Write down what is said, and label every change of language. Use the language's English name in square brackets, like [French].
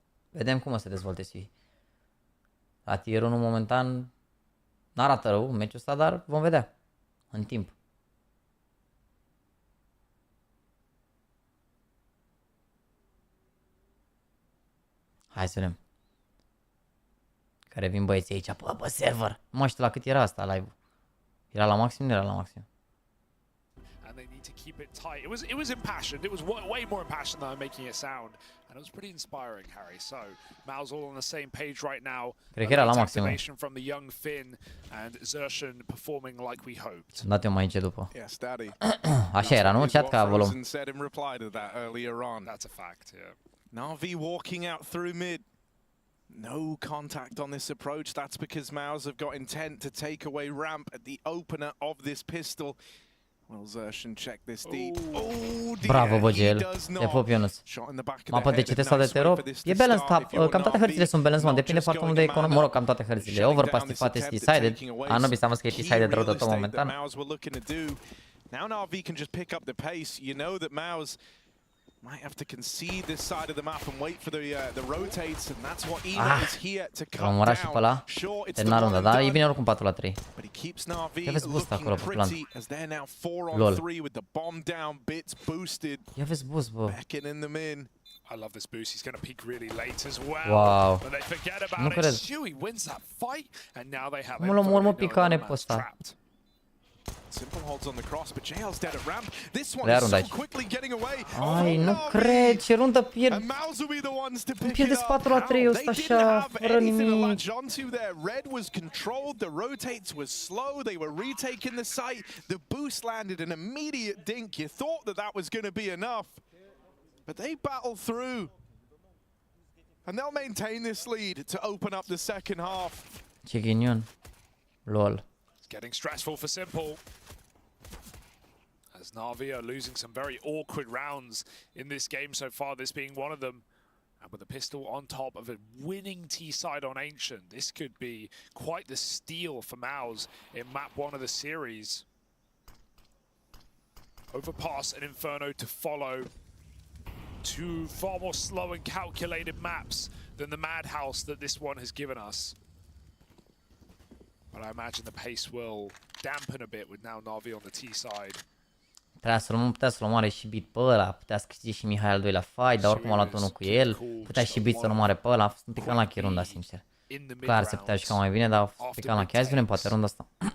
[Romanian] Vedem cum o să dezvolte Suhi. La tier 1 momentan n-arată rău meciul ăsta, dar vom vedea în timp. Hai să vedem. Care vin băieții aici pe server. Nu mai știu la cât era asta live-ul. Era la maxim? Nu era la maxim. [English] And they need to keep it tight. It was impassioned. It was way more impassioned than I'm making it sound. And it was pretty inspiring, Harry. So, MOUZ all on the same page right now. [Romanian] Cred că era la maxim. [English] From the young Finn and Xertion performing like we hoped. [Romanian] Am dat eu mai încet după. [English] Yes, Daddy. [Romanian] Așa era, nu? Chat ca volum. [English] That's a fact, yeah. NaVi walking out through mid. No contact on this approach. That's because MOUZ have got intent to take away ramp at the opener of this pistol. Will Xertion check this deep? [Romanian] Bravo, Bogel. Te pup, Ionuț. Mapă de CT sau de teror? E balance, cam toate hărțile sunt balance, mă. Depinde foarte mult de economie. Mă rog, cam toate hărțile. Overpass, Tifat, este decided. Nu s-a că e decided rău de tot momentan. [English] Now NaVi can just pick up the pace. You know that MOUZ might have to concede this side of the map and wait for the rotates, and that's what IEM is here to cut down. Sure, it's the one and done, but he keeps NaVi looking pretty as they're now 4-on-3 with the bomb down, bits boosted. Back in the min. I love this boost. He's going to peek really late as well. Wow. But they forget about it. Shuey wins that fight, and now they have trapped. Simple holds on the cross, but JL's dead at ramp. This one is so quickly getting away. [Romanian] Ai, nu cred, ce rundă pierd. Pierde 4-3 ăsta așa, fără nimic. [English] Red was controlled, the rotates was slow, they were retaking the site, the boost landed an immediate dink. You thought that was going to be enough, but they battle through. And they'll maintain this lead to open up the second half. [Romanian] Ce ghinion. LOL. [English] Getting stressful for Simple, as NaVi are losing some very awkward rounds in this game so far, this being one of them. And with a pistol on top of a winning T-side on Ancient, this could be quite the steal for MOUZ in map 1 of the series. Overpass and Inferno to follow. Two far more slow and calculated maps than the Madhouse that this one has given us. But I imagine the pace will dampen a bit with now NaVi on the T side. [Romanian] Putea să-l omoare și Beat pe ăla, putea să câștige și Mihai al doilea fight, dar oricum a luat unul cu el, putea și Beat să-l omoare pe ăla, a fost un pic la runda, sincer. Clar se putea juca mai bine, dar a fost un pic la hai să vedem poate runda asta.